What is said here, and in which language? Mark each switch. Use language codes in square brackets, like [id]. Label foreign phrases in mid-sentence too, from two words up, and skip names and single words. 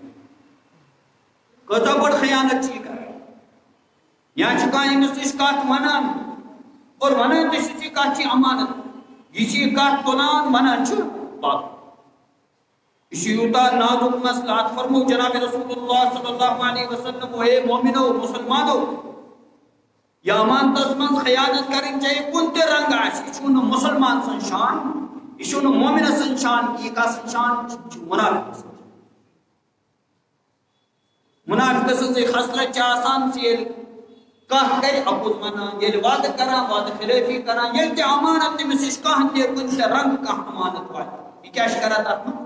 [ks] کۭژاہ بٔڑ خیانت چھِ یہِ کران. یا چھُ کانٛہہ أمِس نِش کتھ ونان اور ونان تہِ چھُس یہِ کتھ چھِ امانت، یہِ چھِ یہِ کتھ تُلان ونان چھُ باقٕے. یہ چھُ یوٗتاہ نازُک مسلہٕ. اتھ فرمو جناب رسول اللہ [ar] صلی اللہ علیہ وسلم [ks] اے مومنو مسلمانو یہ امانتس منٛز خیانت کرٕنۍ چاہے کُنہِ تہِ رنٛگہٕ آسہِ یہِ چھُنہٕ مُسلمان سٕنٛز شان، یہِ چھُنہٕ مومنہٕ سٕنٛز شان کہِ یہِ کس سٕنٛز شان چھِ، یہِ چھُ مُنافِق سٕنٛز. منافق سٕنٛزٕے خصلت چھِ آسان زِ ییٚلہِ کانٛہہ کرِ اپُز ونان، ییٚلہِ وعدٕ کران وعدٕ خلٲفی کران، ییٚلہِ تہِ امانت تٔمِس نِش کانٛہہ تہِ کُنہِ تہِ رنٛگہٕ کانٛہہ امانت واتہِ یہِ کیٛاہ چھِ کران تتھ منٛز.